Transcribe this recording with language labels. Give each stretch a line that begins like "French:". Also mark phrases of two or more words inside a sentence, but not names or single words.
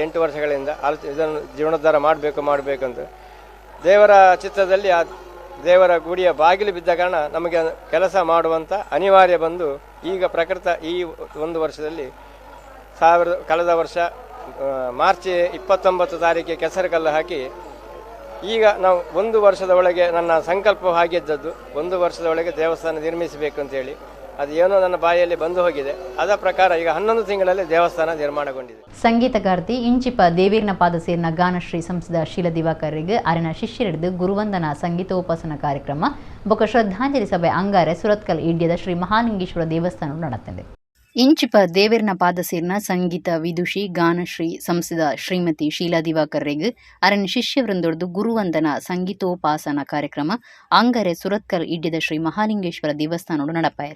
Kannada: 8 ವರ್ಷಗಳಿಂದ ಇದನ್ನು ಜೀರ್ಣೋದ್ಧಾರ ಮಾಡಬೇಕು ಅಂತ ದೇವರ ಚಿತ್ತದಲ್ಲಿ ಆ ದೇವರ ಗುಡಿಯ ಬಾಗಿಲು ಬಿದ್ದ ಕಾರಣ ನಮಗೆ ಕೆಲಸ ಮಾಡುವಂಥ ಅನಿವಾರ್ಯ ಬಂದು ಈಗ ಪ್ರಕೃತ ಈ 1 ವರ್ಷದಲ್ಲಿ ಕಳೆದ ವರ್ಷ ಮಾರ್ಚ್ 29 ತಾರೀಕಿಗೆ ಕೆಸರುಕಲ್ಲು ಹಾಕಿ ಈಗ ನಾವು 1 ವರ್ಷದ ಒಳಗೆ ನನ್ನ ಸಂಕಲ್ಪ ಆಗಿದ್ದದ್ದು 1 ವರ್ಷದ ಒಳಗೆ ದೇವಸ್ಥಾನ ನಿರ್ಮಿಸಬೇಕು ಅಂತೇಳಿ. ಅದು ಏನೋ ನನ್ನ ಬಾಯಲ್ಲಿ ಬಂದು ಹೋಗಿದೆ. ಅದ ಪ್ರಕಾರ ಈಗ 11 ತಿಂಗಳಲ್ಲಿ ದೇವಸ್ಥಾನ ನಿರ್ಮಾಣಗೊಂಡಿದೆ.
Tulu: ಸಂಗೀತಗಾರ್ತಿ ಇಂಚಿಪ ದೇವೀರ್ನ ಪಾದ ಸೇರ್ನ ಗಾನಶ್ರೀ ಸಂಸದ ಶೀಲ ದಿವಾಕರ್ರಿಗೆ ಅರಿನ ಶಿಷ್ಯರಿಡ್ದು ಗುರುವಂದನಾ ಸಂಗೀತೋಪಾಸನ ಕಾರ್ಯಕ್ರಮ ಬೊಕ ಶ್ರದ್ಧಾಂಜಲಿ ಸಭೆ ಅಂಗಾರೆ ಸುರತ್ಕಲ್ ಇಡ್ಯದ ಶ್ರೀ ಮಹಾಲಿಂಗೇಶ್ವರ ದೇವಸ್ಥಾನ ನಡೆತಿದೆ. ಇಂಚಿಪ ದೇವೇರ್ನ ಪಾದಸೇರ್ನ ಸಂಗೀತ ವಿದುಷಿ ಗಾನಶ್ರೀ ಸಂಸದ ಶ್ರೀಮತಿ ಶೀಲಾ ದಿವಾಕರ್ರಿಗೆ ಅರಣ್ಯ ಶಿಷ್ಯವೃಂದೊಡ್ದು ಗುರುವಂದನ ಸಂಗೀತೋಪಾಸನ ಕಾರ್ಯಕ್ರಮ ಅಂಗರೆ ಸುರತ್ಕಲ್ ಇಡ್ಯದ ಶ್ರೀ ಮಹಾಲಿಂಗೇಶ್ವರ ದೇವಸ್ಥಾನೋಡು ನಡಪಾಯರು.